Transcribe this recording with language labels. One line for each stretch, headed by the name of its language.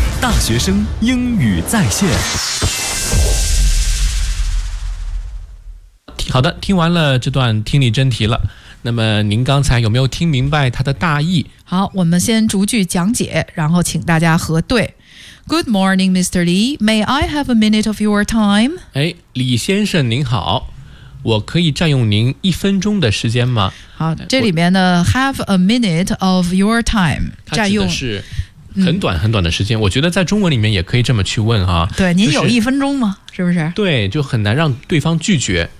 Chinese: 大学生英语在线。好的，听完了这段听力真题了。那么您刚才有没有听明白它的大意？好，我们先逐句讲解，然后请大家核对。
English: Good morning, Mr. Lee. May I have a minute of your time?
Chinese: 哎，李先生您好，我可以占用您一分钟的时间吗？好，这里面呢 ，
English: have a minute of your time，
Chinese: 占用是很短很短的时间、嗯。我觉得在中文里面也可以这么去问啊。对，您有一分钟吗？是不是？对，就很难让对方拒绝。